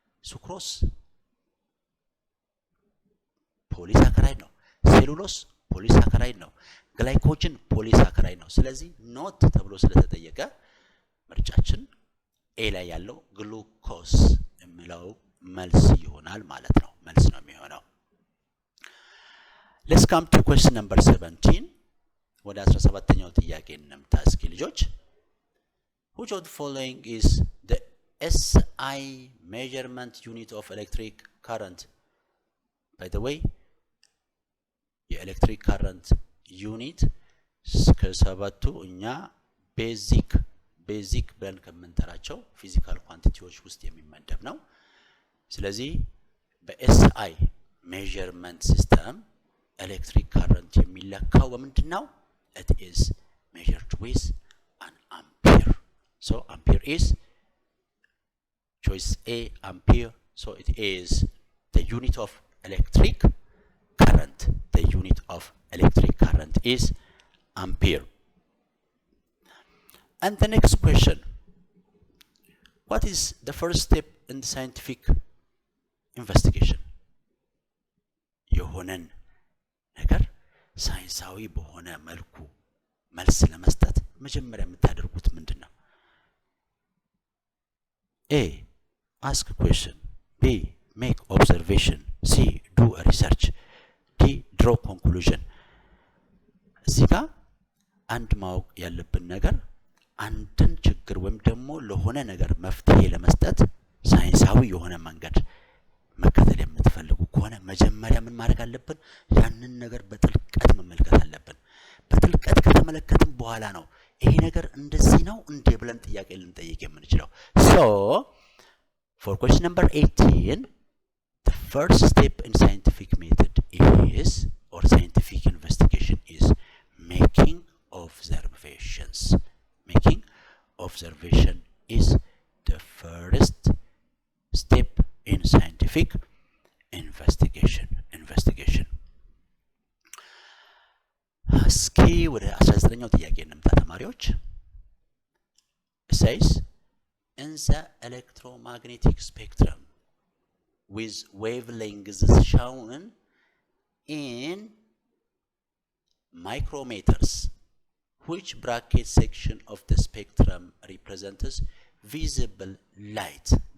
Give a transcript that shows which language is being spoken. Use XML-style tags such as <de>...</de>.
<am>ሱክሮስ ፖሊሳካራይድ ነው። ሴሉሎስ ፖሊሳካራይድ ነው። ግላይኮጅን ፖሊሳካራይድ ነው። ስለዚህ ኖት ተብሎ ስለተጠየቀ ምርጫችን ኤ ላይ ያለው ግሉኮስ የሚለው መልስ ይሆናል ማለት ነው። መልስ ነው የሚሆነው።</am> <en>Let's come to question number 17.</en> <am>ወደ 17ኛው ጥያቄ እንምጣ እስኪ ልጆች።</am> <en>Which of the following is the SI measurement unit of electric current? By the way,</en> <am>የኤሌክትሪክ ካረንት ዩኒት ከሰባቱ እኛ ቤዚክ ብለን ከምንጠራቸው ፊዚካል ኳንቲቲዎች ውስጥ የሚመደብ ነው። ስለዚህ በኤስአይ ሜዠርመንት ሲስተም ኤሌክትሪክ ካረንት የሚለካው በምንድነው?</am> <en>It is measured with an ampere. So ampere is choice A, ampere. So it is the unit of electric current. The unit of electric current is ampere. And the next question, what is the first step in the scientific investigation?</en> <am>የሆነን ነገር ሳይንሳዊ በሆነ መልኩ መልስ ለመስጠት መጀመሪያ የምታደርጉት ምንድነው?</am> <en>A. Ask a question. B. Make observation. C. Do a research. D. Draw conclusion.</en> <am>እዚህ ጋር አንድ ማወቅ ያለብን ነገር አንድን ችግር ወይም ደግሞ ለሆነ ነገር መፍትሄ ለመስጠት ሳይንሳዊ የሆነ መንገድ መከተል የምትፈልጉ ከሆነ መጀመሪያ ምን ማድረግ አለብን? ያንን ነገር በጥልቀት መመልከት አለብን። በጥልቀት ከተመለከትን በኋላ ነው ይሄ ነገር እንደዚህ ነው እንዴ ብለን ጥያቄ ልንጠይቅ የምንችለው።</am> <en>So for question number 18, the first step in scientific method is, or scientific investigation is, making observations. Making observation is the first step in scientific investigation.</en> <am>እስኪ ወደ 19ኛው ጥያቄ እንምጣ ተማሪዎች።</am> <en>It says, in the electromagnetic spectrum with wavelengths shown in micrometers, which bracket section of the spectrum represents visible light?</en>